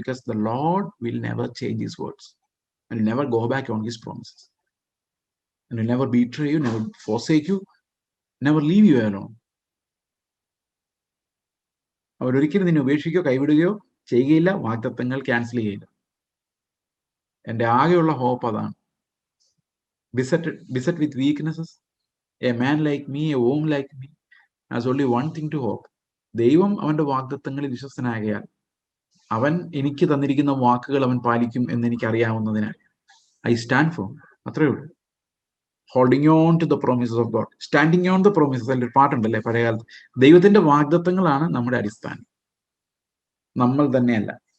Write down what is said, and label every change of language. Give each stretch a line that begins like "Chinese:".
English: Because the Lord will never change his words and never go back on his promises and will never betray you, never forsake you, never leave you alone.
Malayalam: അവരൊരിക്കലും നിന്നെ ഉപേക്ഷിക്കുകയോ കൈവിടുകയോ ചെയ്യുകയില്ല, വാഗ്ദത്തങ്ങൾ cancel ചെയ്യില്ല. എൻ്റെ ആകെയുള്ള hope അതാണ്.
English: Beset with weaknesses, a man like me, a woman like me has only one thing to hope.
Malayalam: ദൈവം അവന്റെ വാഗ്ദത്തങ്ങളിൽ വിശ്വസ്തനാകയാൽ അവൻ എനിക്ക് തന്നിരിക്കുന്ന വാക്കുകൾ അവൻ പാലിക്കും എന്ന് എനിക്ക് അറിയാവുന്നതിനാൽ
English: I stand for.
Malayalam: അത്രയേ ഉള്ളൂ.
English: Holding on to the promises of God, standing on the promises.
Malayalam: അതിൻ്റെ ഒരു പാട്ടുണ്ടല്ലേ പഴയകാലത്ത്. ദൈവത്തിന്റെ വാഗ്ദത്തങ്ങളാണ് നമ്മുടെ അടിസ്ഥാനം, നമ്മൾ തന്നെയല്ല.